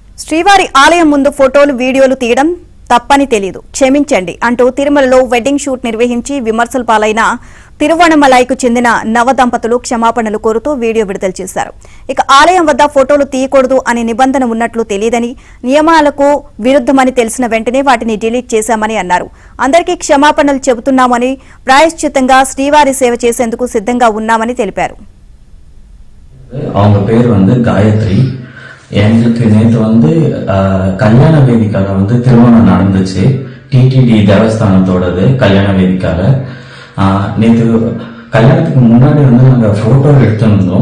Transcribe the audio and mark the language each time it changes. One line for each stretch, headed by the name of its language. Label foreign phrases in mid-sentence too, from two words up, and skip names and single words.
Telugu: శ్రీవారి ఆలయం ముందు ఫోటోలు వీడియోలు తీయడం తప్పని తెలియదు క్షమించండి అంటూ తిరుమలలో వెడ్డింగ్ షూట్ నిర్వహించి విమర్శల పాలైన తిరువణమలైకు చెందిన నవ దంపతులు క్షమాపణలు కోరుతూ వీడియో విడుదల చేశారు. ఇక ఆలయం వద్ద ఫోటోలు తీయకూడదు అనే నిబంధన ఉన్నట్లు తెలియదని, నియమాలకు విరుద్ధమని తెలిసిన వెంటనే వాటిని డిలీట్ చేశామని అన్నారు. అందరికీ క్షమాపణలు చెబుతున్నామని, ప్రాయశ్చిత్తంగా శ్రీవారి సేవ చేసేందుకు సిద్ధంగా ఉన్నామని తెలిపారు.
Tamil: அவங்க பேர் காயத்ரி. எங்களுக்கு நேற்று கல்யாண வேதிக்கால திருமணம் நடந்துச்சு. டிடிடி தேவஸ்தானத்தோடது கல்யாண வேதிக்கால. நேற்று கல்யாணத்துக்கு முன்னாடி நாங்கள் ஃபோட்டோ எடுத்துருந்தோம்.